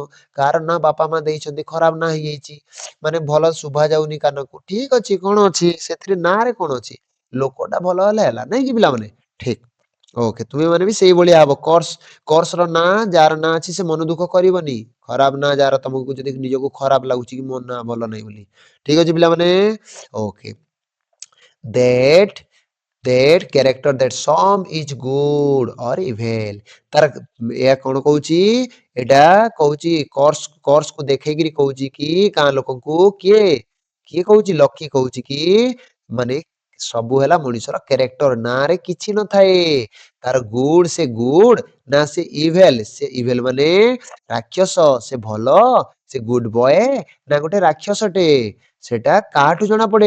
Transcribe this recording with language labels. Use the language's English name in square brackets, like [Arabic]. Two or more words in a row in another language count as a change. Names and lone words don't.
[Odia] କାହାର ନାଁ ବାପା ମା ଦେଇଛନ୍ତି, ଖରାପ ନାଁ ହେଇଯାଇଛି, ମାନେ ଭଲ ଶୁଭା ଯାଉନି କାନକୁ, ଠିକ ଅଛି, କଣ ଅଛି ସେଥିରେ? ନାଁ ରେ କଣ ଅଛି? ଲୋକଟା ଭଲ ହେଲେ ହେଲା, ନାଇଁ କି ପିଲାମାନେ? ଠିକ, ଓକେ, ତୁମେ ମାନେ ବି ସେଇଭଳିଆ ହବ। କର୍ସ ର ନାଁ, ଯାହାର ନାଁ ଅଛି ସେ ମନ ଦୁଃଖ କରିବନି। ଖରାପ ନାଁ ଯାହାର, ତମକୁ ଯଦି ନିଜକୁ ଖରାପ ଲାଗୁଛି କି ମୋ ନାଁ ଭଲ ନାହିଁ ବୋଲି। ଠିକ ଅଛି ପିଲାମାନେ, [English] ଓକେ। that that character, that some is good or evil, [Odia] ତାର ଏହା କଣ କହୁଛି? ଏଟା କହୁଛି କର୍ସ କୁ ଦେଖେଇକିରି କହୁଛି କି ଗାଁ ଲୋକଙ୍କୁ, କିଏ କିଏ କହୁଛି? ଲକି କହୁଛି କି ମାନେ ସବୁ ହେଲା ମଣିଷର କ୍ୟାରେକ୍ଟର, ନାଁ ରେ କିଛି ନଥାଏ। ତାର ଗୁଡ, ସେ ଗୁଡ ନା ସେ ଇଭେଲ, ସେ ଇଭେଲ ମାନେ ରାକ୍ଷସ, ସେ ଭଲ, ସେ [English] good boy [Odia] ନା ଗୋଟେ ରାକ୍ଷସଟେ, ସେଟା କାହାଠୁ ଜଣା ପଡେ?